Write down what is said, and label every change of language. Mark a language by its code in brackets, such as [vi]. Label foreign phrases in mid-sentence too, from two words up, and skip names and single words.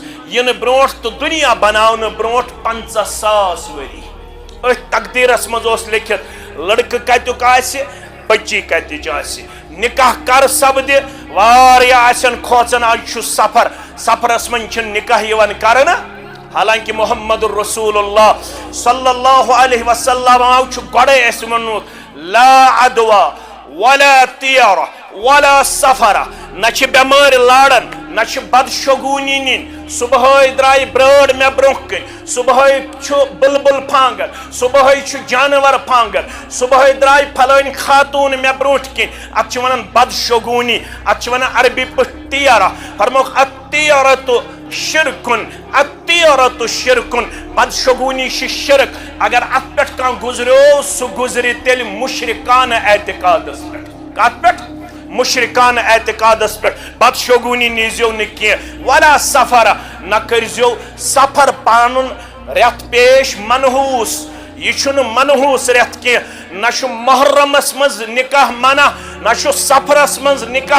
[ks] یِنہٕ برونٛٹھ تہٕ دُنیا بناونہٕ برونٛٹھ 50,000 ؤری أتھۍ تقدیرس منٛز اوس لیکھِتھ لڑکہٕ کتیُک آسہِ بچی کتِچ آسہِ نکاح کر سپدِ واریاہ آسن کھوژان آز چھُ سفر سفرس منٛز چھُنہٕ نکاح یِوان کرنہٕ حالانکہ [ar] محمد رسول اللہ صلی اللہ علیہ وسلم [ks] چھُ گۄڈے اَسہِ ووٚنمُت [ar] لا عدوا ولا طیرہ ولا سفرہ [ks] نہ چھِ بٮ۪مٲرۍ لاران نہ چھِ بدشگوٗنی نِنۍ صبحٲے درٛایہِ برٲر مےٚ برونٛہہ کَنۍ صبحٲے چھُ بُلبُل پھانٛگان صبحٲے چھُ جانور پھانٛگان صبحٲے درٛاے پھلٲنۍ خاتوٗن مےٚ برونٛٹھ کِنۍ اَتھ چھِ وَنان بدشگوٗنی اَتھ چھِ وَنان عربی پٲٹھۍ طیرہ فرموکھ [ar] الطیرۃ شرکُن الطیرۃ شرکُن [ks] بدشگوٗنی چھِ شرک اگر اَتھ پٮ۪ٹھ کانٛہہ گُزریو سُہ گُزرِ تیٚلہِ مُشرکانہٕ اعتقادس پٮ۪ٹھ کتھ پٮ۪ٹھ مشرکانہ اعتقادس پہ بدشگوٗنی نیٖزیو نہٕ کینٛہہ [ar] ولا سفرہ [ks] نہ کٔرۍزیو سفر پانُن رٮ۪تھ پیش منحوٗس یہ چھُنہٕ منحوٗس رٮ۪تھ کینٛہہ نہ چھُ محرمس منٛز نکاح منع نہ چھُ سفرس منٛز نکاح